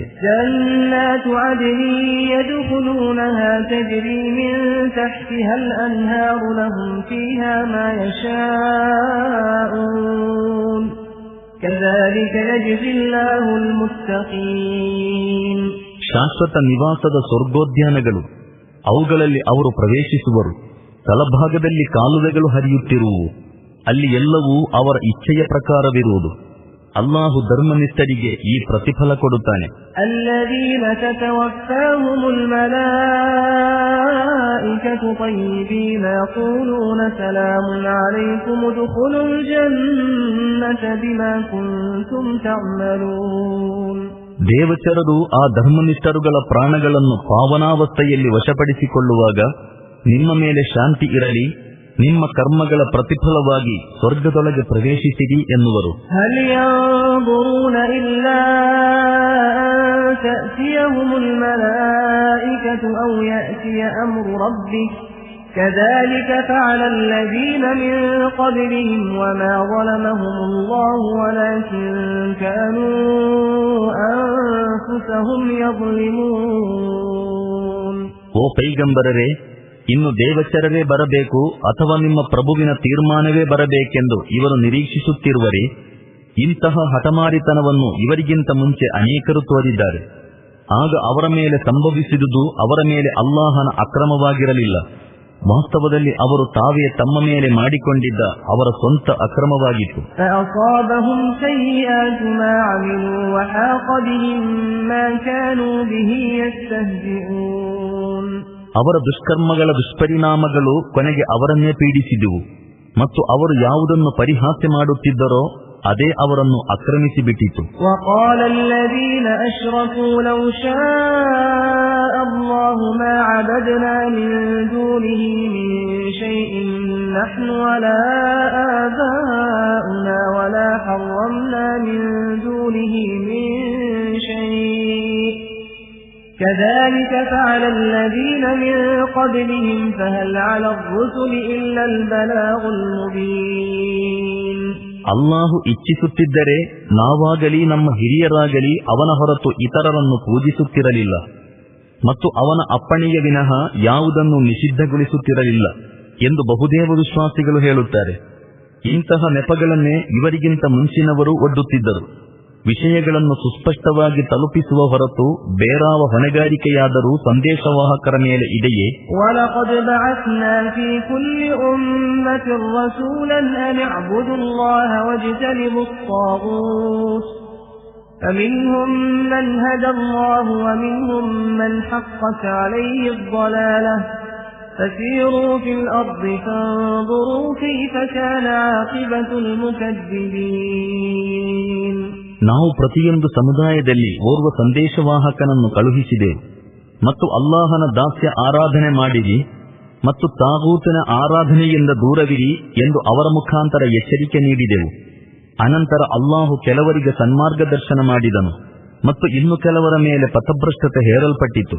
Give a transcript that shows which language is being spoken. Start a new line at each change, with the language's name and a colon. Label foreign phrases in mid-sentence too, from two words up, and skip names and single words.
Arabic: جنات عدن يدخلونها تجري من تحتها الأنهار لهم فيها ما يشاؤون كذلك يجزي الله المتقين.
Kannada: ಶಾಶ್ವತ ನಿವಾಸದ ಸ್ವರ್ಗೋದ್ಯಾನಗಳು, ಅವುಗಳಲ್ಲಿ ಅವರು ಪ್ರವೇಶಿಸುವರು. ತಳಭಾಗದಲ್ಲಿ ಕಾಲುವೆಗಳು ಹರಿಯುತ್ತಿರುವು, ಅಲ್ಲಿ ಎಲ್ಲವೂ ಅವರ ಇಚ್ಛೆಯ ಪ್ರಕಾರವಿರುವುದು. ಅಲ್ಲಾಹು ಧರ್ಮನಿಷ್ಠರಿಗೆ ಈ ಪ್ರತಿಫಲ ಕೊಡುತ್ತಾನೆ.
Arabic: الذين تتوفاهم الملائكة طيبين يقولون سلام عليكم ادخلوا الجنة بما كنتم تعملون.
Kannada: ದೇವಚರರು ಆ ಧರ್ಮನಿಷ್ಠರುಗಳ ಪ್ರಾಣಗಳನ್ನು ಪಾವನಾವಸ್ಥೆಯಲ್ಲಿ ವಶಪಡಿಸಿಕೊಳ್ಳುವಾಗ, ನಿಮ್ಮ ಮೇಲೆ ಶಾಂತಿ ಇರಲಿ, ನಿಮ್ಮ ಕರ್ಮಗಳ ಪ್ರತಿಫಲವಾಗಿ ಸ್ವರ್ಗದೊಳಗೆ ಪ್ರವೇಶಿಸಿರಿ ಎನ್ನುವರು.
Arabic: هل ينظرون إلا أن تأتيهم الملائكة أو يأتي أمر ربك كذلك فعل الذين من قبلهم وما ظلمهم الله ولكن كانوا أنفسهم يظلمون.
Kannada: ಓ ಪೈಗಂಬರರೇ, ಇನ್ನು ದೇವಚರವೇ ಬರಬೇಕು ಅಥವಾ ನಿಮ್ಮ ಪ್ರಭುವಿನ ತೀರ್ಮಾನವೇ ಬರಬೇಕೆಂದು ಇವರು ನಿರೀಕ್ಷಿಸುತ್ತಿರುವರೆ, ಇಂತಹ ಹಠಮಾರಿತನವನ್ನು ಇವರಿಗಿಂತ ಮುಂಚೆ ಅನೇಕರು ತೋರಿದ್ದಾರೆ. ಆಗ ಅವರ ಮೇಲೆ ಸಂಭವಿಸಿದುದು ಅವರ ಮೇಲೆ ಅಲ್ಲಾಹನ ಅಕ್ರಮವಾಗಿರಲಿಲ್ಲ. ವಾಸ್ತವದಲ್ಲಿ ಅವರು ತಾವೇ ತಮ್ಮ ಮೇಲೆ ಮಾಡಿಕೊಂಡಿದ್ದ ಅವರ ಸ್ವಂತ ಅಕ್ರಮವಾಗಿತ್ತು. ಅವರ ದುಷ್ಕರ್ಮಗಳ ದುಷ್ಪರಿಣಾಮಗಳು ಕೊನೆಗೆ ಅವರನ್ನೇ ಪೀಡಿಸಿದುವು ಮತ್ತು ಅವರು ಯಾವುದನ್ನು ಪರಿಹಾಸ್ಯ ಮಾಡುತ್ತಿದ್ದರೋ ಅದೇ ಅವರನ್ನು ಆಕ್ರಮಿಸಿಬಿಟ್ಟಿತು.
Arabic: وقال الذين أشركوا لو شاء الله ما عبدنا من دونه من شيء نحن ولا آباؤنا ولا حرمنا من دونه من شيء كذلك فعل الذين من قبلهم فهل على الرسل إلا البلاغ المبين.
Kannada: ಅಲ್ಲಾಹು ಇಚ್ಛಿಸುತ್ತಿದ್ದರೆ ನಾವಾಗಲಿ ನಮ್ಮ ಹಿರಿಯರಾಗಲಿ ಅವನ ಹೊರತು ಇತರರನ್ನು ಪೂಜಿಸುತ್ತಿರಲಿಲ್ಲ ಮತ್ತು ಅವನ ಅಪ್ಪಣೆಯ ವಿನಃ ಯಾವುದನ್ನು ನಿಷಿದ್ಧಗೊಳಿಸುತ್ತಿರಲಿಲ್ಲ ಎಂದು ಬಹುದೇವ ವಿಶ್ವಾಸಿಗಳು ಹೇಳುತ್ತಾರೆ. ಇಂತಹ ನೆಪಗಳನ್ನೇ ಇವರಿಗಿಂತ ಮುಂಚಿನವರು ಒಡ್ಡುತ್ತಿದ್ದರು. ವಿಷಯಗಳನ್ನು ಸುಸ್ಪಷ್ಟವಾಗಿ ತಲುಪಿಸುವ ಹೊರತು ಬೇರಾವ ಹೊಣೆಗಾರಿಕೆಯಾದರೂ ಸಂದೇಶವಾಹಕರ ಮೇಲೆ ಇದೆಯೇ?
Arabic: وَلَقَدْ بَعَثْنَا فِي كُلِّ أُمَّةٍ رَسُولًا أَنِ اعْبُدُوا اللَّهَ وَاجْتَنِبُوا الطَّاغُوتَ فَمِنْهُمْ مَنْ هَدَى اللَّهُ وَمِنْهُمْ مَنْ حَقَّتْ عَلَيْهِ الضَّلَالَةُ فَسِيرُوا فِي الْأَرْضِ فَانظُرُوا كَيْفَ كَانَ عَاقِبَةُ الْمُكَذِّبِينَ.
Kannada: ನಾವು ಪ್ರತಿಯೊಂದು ಸಮುದಾಯದಲ್ಲಿ ಓರ್ವ ಸಂದೇಶವಾಹಕನನ್ನು ಕಳುಹಿಸಿದೆವು ಮತ್ತು ಅಲ್ಲಾಹನ ದಾಸ್ಯ ಆರಾಧನೆ ಮಾಡಿರಿ ಮತ್ತು ತಾಗೂತನ ಆರಾಧನೆಯಿಂದ ದೂರವಿರಿ ಎಂದು ಅವರ ಮುಖಾಂತರ ಎಚ್ಚರಿಕೆ ನೀಡಿದೆವು. ಅನಂತರ ಅಲ್ಲಾಹು ಕೆಲವರಿಗೆ ಸನ್ಮಾರ್ಗದರ್ಶನ ಮಾಡಿದನು ಮತ್ತು ಇನ್ನು ಕೆಲವರ ಮೇಲೆ ಪಥಭ್ರಷ್ಟತೆ ಹೇರಲ್ಪಟ್ಟಿತು.